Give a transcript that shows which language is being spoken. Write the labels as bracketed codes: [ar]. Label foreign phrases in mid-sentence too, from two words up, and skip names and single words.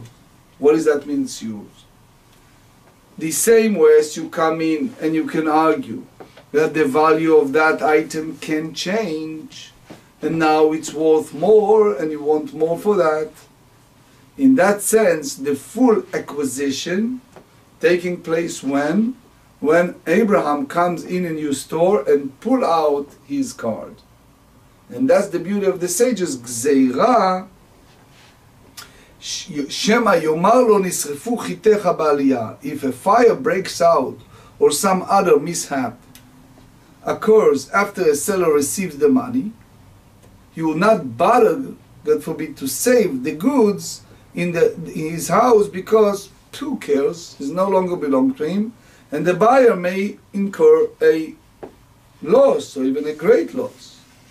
[en] What does that mean, it's yours? The same way as you come in and you can argue that the value of that item can change, and now it's worth more and you want more for that. In that sense, the full acquisition taking place when Abraham comes in a new store and pull out his card. And that's the beauty of the sages. [he] גזירה שמא יאמר לו נשרפו חטיך בעלייה. [en] If a fire breaks out or some other mishap occurs after a seller receives the money, he will not bother, God forbid, to save the goods in his house, because who cares? It no longer belong to him, and the buyer may incur a loss or even a great loss.